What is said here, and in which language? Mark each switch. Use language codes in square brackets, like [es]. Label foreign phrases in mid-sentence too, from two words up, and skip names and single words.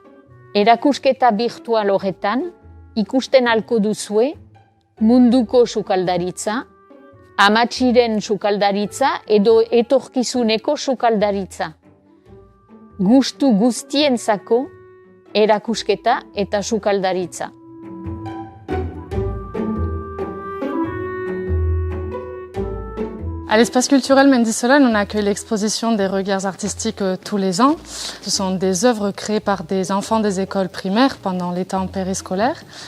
[eu] Erakusketa virtual horretan, ikusten ahalko duzue munduko sukaldaritza, amatxiren sukaldaritza edo etorkizuneko sukaldaritza. Gustu guztientzako erakusketa eta sukaldaritza. [fr] À l'espace culturel Mendisolan, on accueille l'exposition des regards artistiques tous les ans. Ce sont des œuvres créées par des enfants des écoles primaires pendant les temps périscolaires.